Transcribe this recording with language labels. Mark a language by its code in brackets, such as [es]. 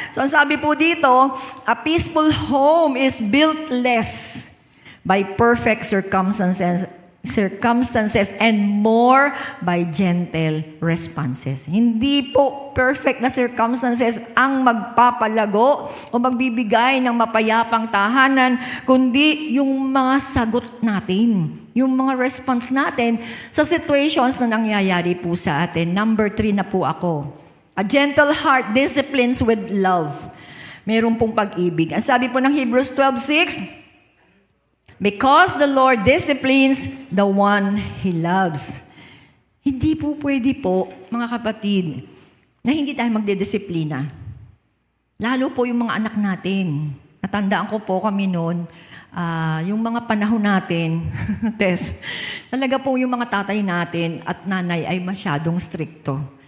[en] So, [tl] ang sabi po dito, [en] a peaceful home is built less by perfect circumstances and more by gentle responses. [tl] Hindi po perfect na circumstances ang magpapalago o magbibigay ng mapayapang tahanan, kundi yung mga sagot natin, yung mga response natin sa situations na nangyayari po sa atin. [en] Number 3 [tl] na po ako. [en] A gentle heart disciplines with love. [tl] Meron pong pag-ibig. Ang sabi po ng [en] Hebrews 12:6, because the Lord disciplines the one He loves. [tl] Hindi po pwede po, mga kapatid, na hindi tayo magdedisiplina. Lalo po yung mga anak natin. Natandaan ko po kami noon, yung mga panahon natin, Tess, talaga po yung mga tatay natin at nanay ay masyadong stricto.